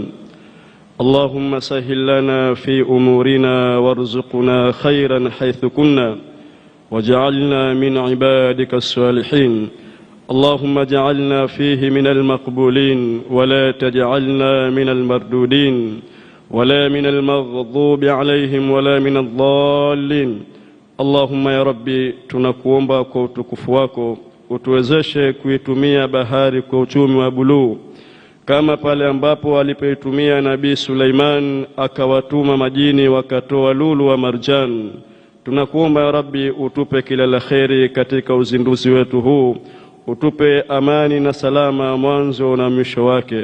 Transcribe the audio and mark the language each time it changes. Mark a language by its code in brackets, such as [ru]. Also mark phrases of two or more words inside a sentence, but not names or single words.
[ar] اللهم سهل لنا في أمورنا وارزقنا خيرا حيث كنا، وجعلنا من عبادك الصالحين. اللهم اجعلنا فيه من المقبولين، ولا تجعلنا من المردودين، ولا من المغضوب عليهم ولا من الضالين. [sw] Allahumma [ar] يا رب, [sw] tunakuomba kwa utukufu wako utuwezeshe kuitumia bahari kwa uchumi wa buluu, kama pale ambapo alipoitumia Nabii Suleiman akawatuma majini wakatoa lulu wa marjan. Tunakuomba [ar] يا رب [sw] utupe kila la kheri katika uzinduzi wetu huu, utupe amani na salama mwanzo na mwisho wake.